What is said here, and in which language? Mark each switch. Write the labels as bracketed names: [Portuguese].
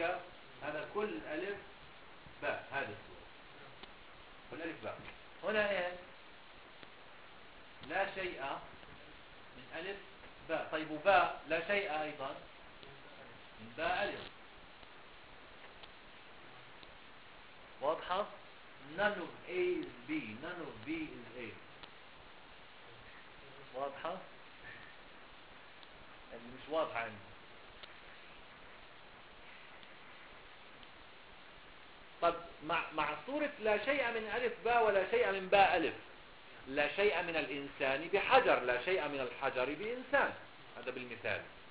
[Arabic] هي هذا كل ألف باء، هذه الصورة كل ألف باء. هنا إيش؟ لا شيء من ألف باء. طيب وباء لا شيء أيضا من باء ألف. واضحة؟ [English] None of A is B. None of B is A. [Arabic] واضحة؟ يعني مش واضحة عندي. طب مع صورة لا شيء من ألف باء ولا شيء من باء ألف، لا شيء من الإنسان بحجر، لا شيء من الحجر بإنسان، هذا بالمثال.